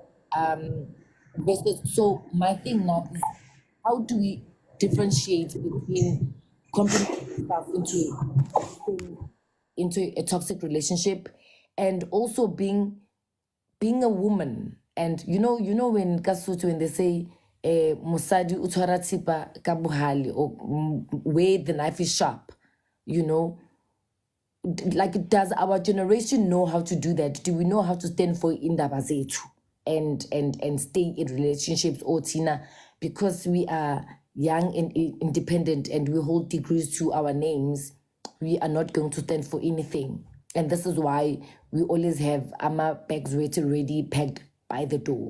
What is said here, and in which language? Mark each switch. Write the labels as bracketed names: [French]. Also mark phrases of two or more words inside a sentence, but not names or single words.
[English] Versus, so my thing now is, how do we differentiate between compromising yourself into a toxic relationship, and also being a woman? And when Kasutu, when they say [Southern Sotho] musadi utwara thipa ka bohale, [English] or where the knife is sharp, you know, like, does our generation know how to do that? Do we know how to stand for [Zulu] indaba zethu [English] and stay in relationships, or Tina, because we are young and independent and we hold degrees to our names, we are not going to stand for anything? And this is why we always have our bags ready packed by the door.